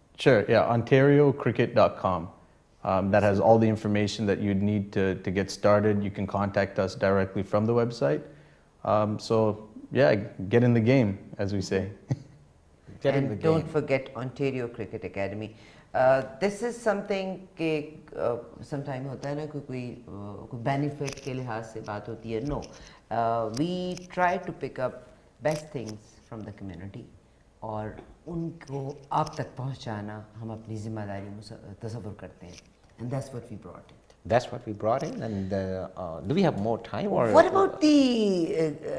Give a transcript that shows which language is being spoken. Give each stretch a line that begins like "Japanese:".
English: Sure, yeah, OntarioCricket.com. That has all the information that you'd need to get started. You can contact us directly from the website. So yeah, get in the game, as we say. Get in the And don't game. forget Ontario Cricket Academy. This is something
Hindi: कि sometime होता है ना कोई benefit के लिहाज से बात होती है.
English: No, we try to pick up best things from the community
Hindi: और उनको आप तक पहुंचाना हम अपनी जिम्मेदारी तस्वुर करते हैं.
English: And that's what we brought in. That's what we brought in. And do we have more time? Or What about the?